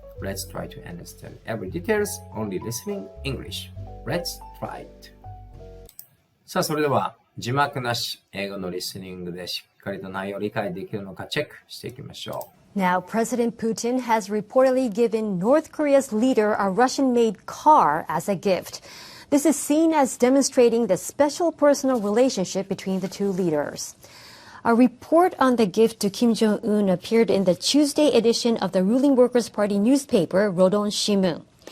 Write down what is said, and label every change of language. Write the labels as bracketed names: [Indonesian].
[English] Let's try to understand every details, only listening English. Let's try it. [Japanese] さあ、それでは字幕なし英語のリスニングでしっかりと内容を理解できるのかチェックしていきましょう。 [English] Now, President Putin has reportedly given North Korea's leader a Russian-made car as a gift. This is seen as demonstrating the special personal relationship between the two leaders. A report on the gift to Kim Jong-un appeared in the Tuesday edition of the ruling Workers' Party newspaper, Rodon Shimun.